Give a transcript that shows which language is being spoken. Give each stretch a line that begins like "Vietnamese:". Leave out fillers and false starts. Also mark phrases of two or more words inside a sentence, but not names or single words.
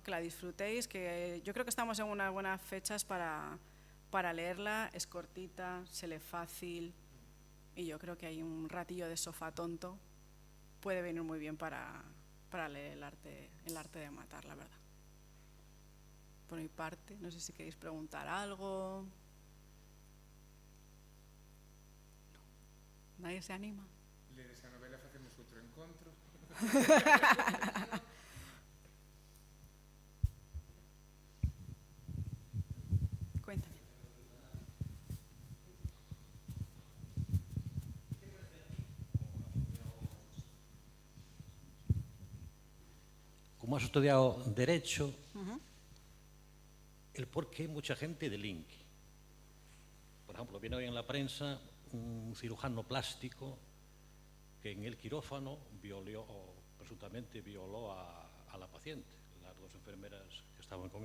Spanish: Que la disfrutéis, que yo creo que estamos en unas buenas fechas para leerla, es cortita, se lee fácil y yo creo que hay un ratillo de sofá tonto, puede venir muy bien para leer el arte de matar, la verdad. Por mi parte, no sé si queréis preguntar algo. No. ¿Nadie se anima?
Galician: Ler esa novela facemos outro encontro.
Spanish: Cuéntame. Como has estudiado Derecho, el por qué mucha gente delinque. Por ejemplo, viene hoy en la prensa un cirujano plástico que en el quirófano presuntamente violó a la paciente, las dos enfermeras que estaban con él.